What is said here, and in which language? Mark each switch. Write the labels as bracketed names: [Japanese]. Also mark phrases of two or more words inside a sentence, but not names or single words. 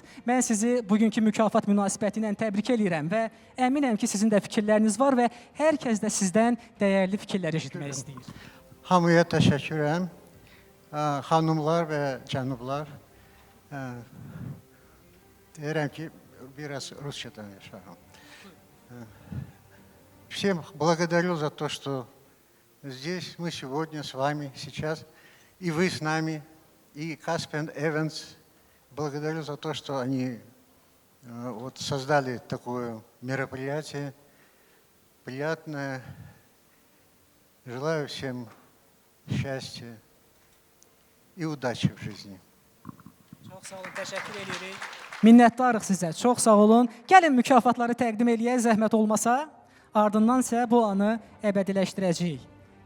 [Azerbaijani] Mən sizi bugünkü mükafat münasibəti ilə təbrik edirəm və əminəm ki, sizin də fikirləriniz var və hər kəs də sizdən dəyərli fikirlər eşitmək istəyir. Hamıya təşəkkür edirəm. Xanımlar və cənublar. Deyirəm ki, biraz Rusça danışarım. [Russian] Всем благодарю за то, что здесь мы сегодня с вами, сейчас, и вы с нами, и Caspian Events. Благодарю за то, что они создали такое мероприятие приятное. Желаю всем счастья и удачи в жизни. [Azerbaijani] Çox sağ olun, təşəkkür edirik. Minnətdarıq sizə, çox sağ olun. Gəlin mükafatları təqdim eləyək, zəhmət olmasa. Ardından isə bu anı əbədiləşdirəcəyik.